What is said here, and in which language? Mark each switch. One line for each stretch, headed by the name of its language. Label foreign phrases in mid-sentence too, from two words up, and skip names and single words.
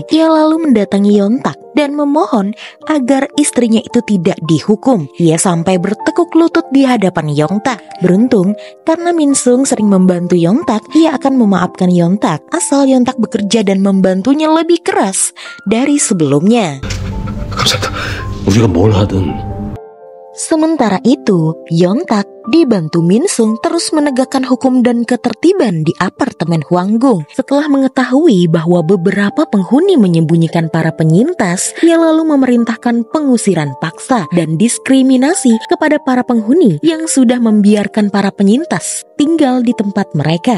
Indonesian: Ia lalu mendatangi Yontak dan memohon agar istrinya itu tidak dihukum. Ia sampai bertekuk lutut di hadapan Yontak. Beruntung, karena Min-sung sering membantu Yontak, ia akan memaafkan Yontak asal Yontak bekerja dan membantunya lebih keras dari sebelumnya.
Korean: 감사합니다. 우리가 뭘 하든.
Indonesian: Sementara itu, Yontak dibantu Min-sung terus menegakkan hukum dan ketertiban di apartemen Hwanggung. Setelah mengetahui bahwa beberapa penghuni menyembunyikan para penyintas, ia lalu memerintahkan pengusiran paksa dan diskriminasi kepada para penghuni yang sudah membiarkan para penyintas tinggal di tempat mereka.